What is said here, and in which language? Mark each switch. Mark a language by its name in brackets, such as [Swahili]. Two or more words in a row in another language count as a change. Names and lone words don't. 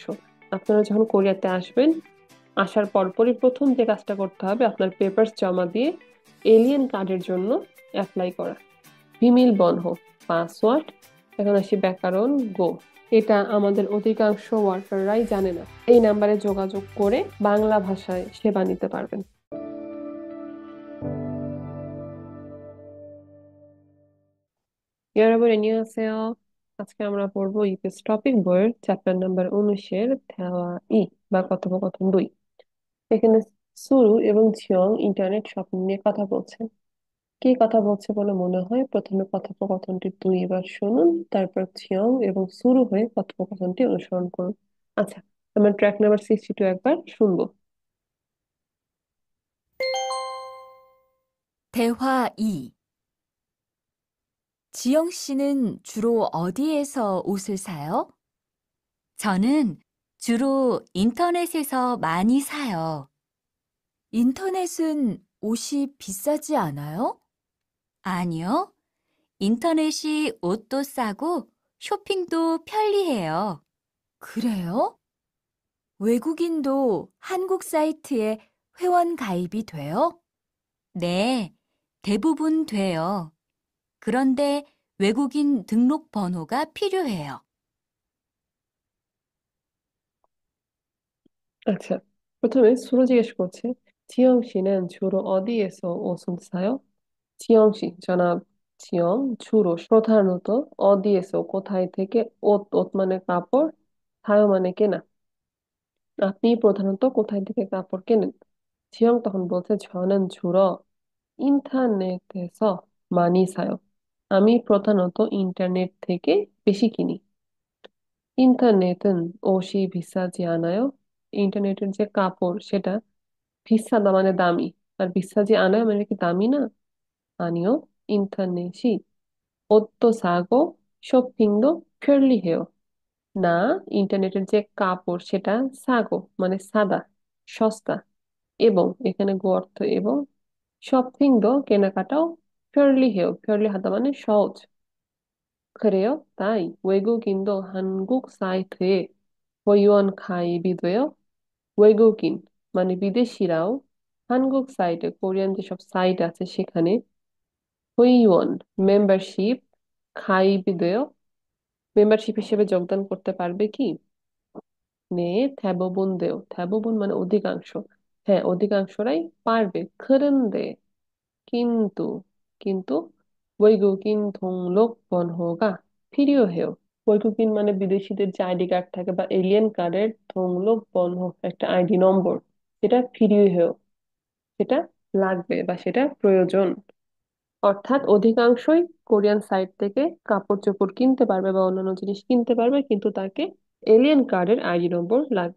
[Bangla] আপনারা যখন কোরিয়াতে আসবেন, আসার পরপরই প্রথম যে কাজটা করতে হবে, আপনার পেপারস জমা দিয়ে [English] alien card's [Bangla] জন্য অ্যাপ্লাই করা। [Korean] 비밀번호 [Bangla] পাসওয়ার্ড। এখন আসি ব্যাকরণ গো। এটা আমাদের অধিকাংশ ওয়ার্কাররাই জানে না। এই নাম্বারে যোগাযোগ করে বাংলা ভাষায় সেবা নিতে পারবেন। [Korean] 여러분 안녕하세요. [Bangla] আজকে আমরা পড়বো ইপিএস টপিক বইয়ের [English] chapter number [Bangla] 19-এর [Korean] 대화 이 [Bangla] বা কথোপকথন 2। এখানে সুরু এবং ঝিয়ং [English] internet shopping [Bangla] নিয়ে কথা বলছে। কি কথা বলছে বলে মনে হয়? প্রথমে কথোপকথনটি 2 বার শুনুন, তারপর ঝিয়ং এবং সুরু হয়ে কথোপকথনটি অনুসরণ করুন। আচ্ছা, আমরা [English] track number [Bangla] 62 একবার শুনবো। [Korean] 대화 2. 지영 씨는 주로 어디에서 옷을 사요? 저는 주로 인터넷에서 많이 사요. 인터넷은 옷이 비싸지 않아요? 아니요. 인터넷이 옷도 싸고 쇼핑도 편리해요. 그래요? 외국인도 한국 사이트에 회원 가입이 돼요? 네, 대부분 돼요. 그런데 외국인 등록 번호가 필요해요. [Bangla] আচ্ছা, প্রথমে সুরু জিজ্ঞেস করছে, [Korean] 지영 씨는 주로 어디에서 옷을 사요? 지영 씨, [Bangla] জনাব জিয়ং, 주로 প্রধানত, অদিয়েসো কোথায় থেকে, ওত মানে কাপড়, সায় মানে কেনা, আপনি প্রধানত কোথায় থেকে কাপড় কেনেন? জিয়ং তখন বলছে, [Korean] 저는 주로 인터넷에서 많이 사요. [Bangla] আমি প্রধানত ইন্টারনেট থেকে বেশি কিনি। [Korean] ইন্টারনেট은 옷이 비싸지 않아요? [Bangla] ইন্টারনেটের যে কাপড় সেটা 비싸다 মানে দামি, আর [Korean] 비싸지 않아요 [Bangla] মানে কি দামি না? [Korean] 아니요. 인터넷이 옷도 사고 쇼핑도 편리해요. [Bangla] না, ইন্টারনেটের যে কাপড় সেটা সাগো মানে সাদা, সস্তা, এবং এখানে গো অর্থ এবং, শপিং도 কেনাকাটাও [Korean] 편리해요, 편리하다 [Bangla] মানে সহজ। [Korean] 그래요? তাই 외국인도 한국 사이트에 회원 가입이 돼요? [Bangla] 외국인 মানে বিদেশিরাও 한국 সাইটে, কোরিয়ান যেসব সাইট আছে সেখানে 회원 মেম্বারশিপ, [Korean] 가입이 돼요 [Bangla] মেম্বারশিপ হিসেবে যোগদান করতে পারবে কি? [Korean] 네, 대부분 돼요। 대부분 [Bangla] মানে অধিকাংশ। হ্যাঁ, অধিকাংশরাই পারবে। 그런데 কিন্তু, কিন্তু [Korean] 외국인 등록번호가 필요해요। [Bangla] 외국인 মানে বিদেশিদের যে [English] ID card [Bangla] থাকে বা [English] alien card's [Bangla] 등록번호 একটা [English] ID number, [Bangla] সেটা 필요해요, সেটা লাগবে বা সেটা প্রয়োজন। অর্থাৎ অধিকাংশই [English] Korean site [Bangla] থেকে কাপড় চোপড় কিনতে পারবে বা অন্যান্য জিনিস কিনতে পারবে, কিন্তু তাকে [English] alien card's ID number [Bangla] লাগবে।